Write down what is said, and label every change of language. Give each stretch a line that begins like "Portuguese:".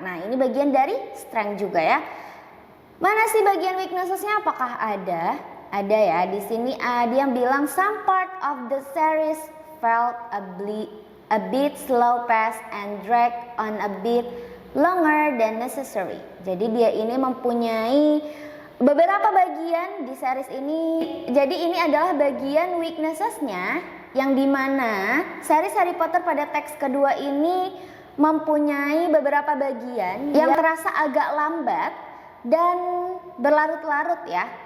Indonesian: Nah, ini bagian dari strength juga ya. Mana sih bagian weaknesses-nya? Apakah ada? Ada ya. Di sini dia bilang
English: some part of the series felt a bit slow pace and drag on a bit longer than necessary.
Indonesian: Jadi dia ini mempunyai beberapa bagian di series ini. Jadi ini adalah bagian weaknesses-nya yang dimana series Harry Potter pada teks kedua ini mempunyai beberapa bagian yang terasa agak lambat dan berlarut-larut ya.